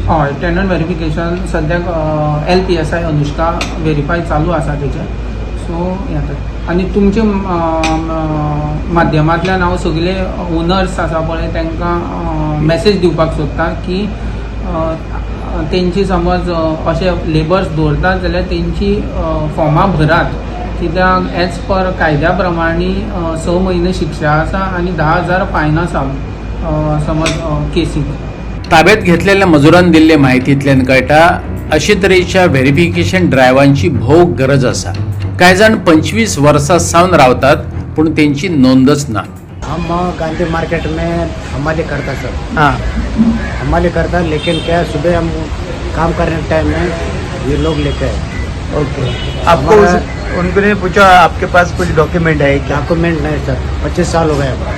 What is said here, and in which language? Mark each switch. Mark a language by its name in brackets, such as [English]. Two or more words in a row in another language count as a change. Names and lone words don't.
[Konkani] हय [English] tenant verification [Konkani] सद्याक LPSI अनुष्का व्हेरीफाय चालू आसा तेचें सो येता आनी तुमचे माध्यमांतल्यान हांव सगळे ओनर्स आसा पळय तांकां मॅसेज दिवपाक सोदता की तेंची समज अशे लेबर्स दवरतात जाल्यार तेंची फॉर्मां भरात कित्याक [English] as per [Konkani] कायद्या प्रमाणे 6 म्हयने शिक्षा आसा आनी 10,000 फायन आसा समज केसीक. ताब्यात घेतलेल्या मजुरांनी दिल्ले माहितींतल्यान कळटा अशे तरेच्या व्हेरिफिकेशन ड्रायव्हांची भोव गरज आसा. कांय जाण 25 वर्सां सावन रावतात पूण तेंची नोंदच ना. [Hindi] हम गांधी मार्केट में हमारे करता सर. हाँ हमारे करता लेकिन क्या सुबह हम काम करने के टाइम में ये लोग लेके आए. ओके आपको उनने पूछा आपके पास कुछ डॉक्यूमेंट है क्या? डॉक्यूमेंट नहीं सर 25 साल हो गए.